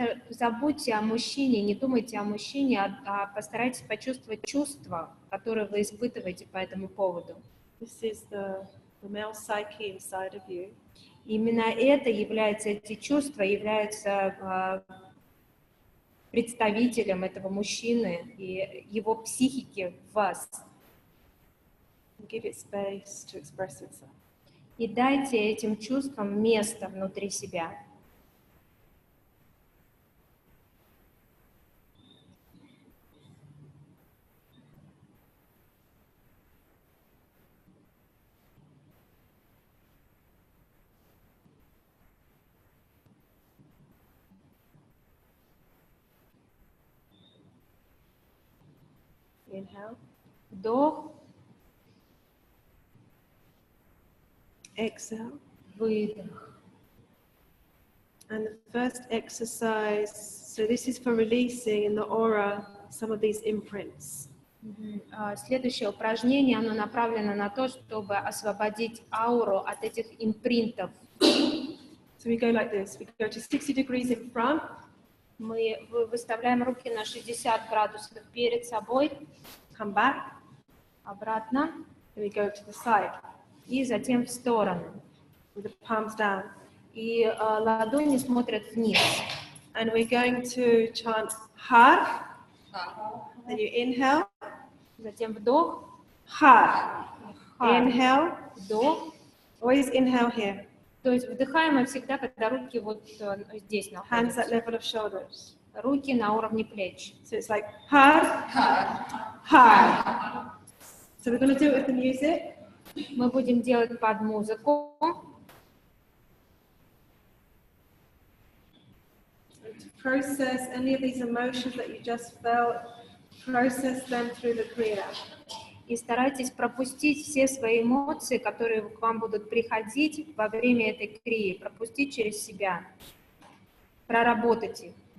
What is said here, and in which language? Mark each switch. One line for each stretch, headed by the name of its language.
Russian: Забудьте о мужчине, не думайте о мужчине, а постарайтесь почувствовать чувства, которые вы испытываете по этому поводу.
English: This is the male psyche inside of you.
Russian: Именно эти чувства являются представителем этого мужчины и его психики в вас.
English: Give it space to express itself.
Russian: И дайте этим чувствам место внутри себя.
English: Inhale,
Russian: Вдох,
English: exhale.
Russian: выдох.
English: And the first exercise, so this is for releasing in the aura some of these imprints.
Russian: Следующее упражнение, оно направлено на то, чтобы освободить ауру от этих импринтов.
English: So we go like this. We go to 60 degrees in front,
Russian: Мы выставляем руки на 60 градусов перед собой,
English: come back,
Russian: обратно
English: and we go to the side
Russian: и затем в сторону.
English: with the palms down.
Russian: И ладони смотрят вниз.
English: And we're going to chant Har. Then you inhale,
Russian: Затем вдох, Har. Har.
English: Inhale,
Russian: вдох.
English: always inhale here.
Russian: То есть вдыхаем мы всегда, когда руки вот здесь
English: Hands
Russian: находятся.
English: at level of shoulders.
Russian: Руки на уровне плеч.
English: So it's like Har, Har. So we're going to do it with the music.
Russian: Мы будем делать под музыку.
English: And to process any of these emotions that you just felt, process them through the Kriya.
Russian: и старайтесь пропустить все свои эмоции, которые к вам будут приходить во время этой крии, пропустить через себя, проработать их.